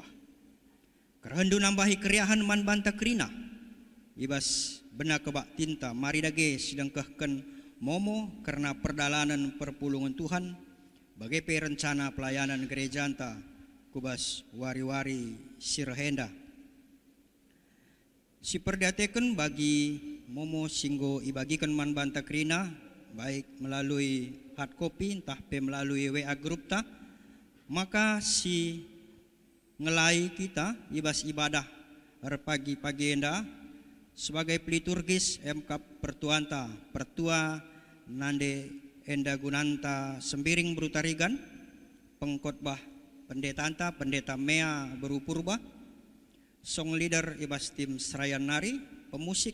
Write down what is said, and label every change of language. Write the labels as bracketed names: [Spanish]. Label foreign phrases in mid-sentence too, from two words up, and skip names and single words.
[Batak Karo] Kerendu nambahi keriahan man banta krina ibas benak kebaktian ta mari dage sedang kehken momo karena perdalanan perpulungan Tuhan. Bagai rencana pelayanan gereja anta kubas wari-wari sirhenda. Si perdatekan bagi momo singgo ibagikan man banta krina baik melalui [English] hard copy [Batak Karo] entah pe melalui [English] WA group [Batak Karo] ta, maka si ngelai kita ibas ibadah pagi-pagi enda sebagai peliturgis MK pertuanta pertua nande enda gunanta sembiring berutarigan pengkhotbah pendeta anta pendeta Mea berupurba [English] song leader [Batak Karo] ibas tim Serayan Nari pemusik